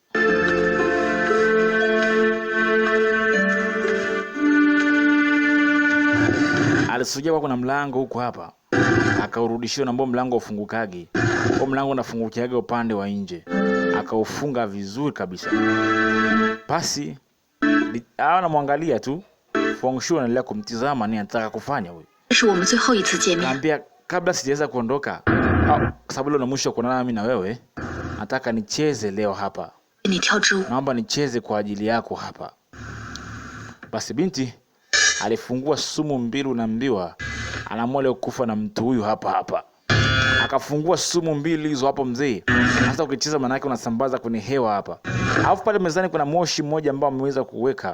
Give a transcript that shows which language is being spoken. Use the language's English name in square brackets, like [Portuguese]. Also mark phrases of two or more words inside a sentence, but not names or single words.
[Swahili] Alisujia kwa kuna mlango huko hapa. Akaurudishia na mlango ufungukage. Kwa mlango unafungukiaga upande wa nje. Akaufunga vizuri kabisa. Basi anamwangalia tu. Feng Shui anaendelea kumtizama nini anataka kufanya huyu. [Chinese] 这是我们最后一次见面。 [Swahili] Naambia kabla sijaweza kuondoka, kwa sababu leo na mwisho kuonana mimi na wewe, nataka nicheze leo hapa. [Chinese] 你跳支舞， [Swahili] Naomba nicheze kwa ajili yako hapa. Basi binti alifungua sumu mbili na mbiwa. Anaamua leo kufa na mtu huyu hapa hapa. Akafungua sumu mbili hizo hapo mzee. Sasa ukicheza maana yake unasambaza kwenye hewa hapa. Alafu pale mezani kuna moshi mmoja ambao ameweza kuweka.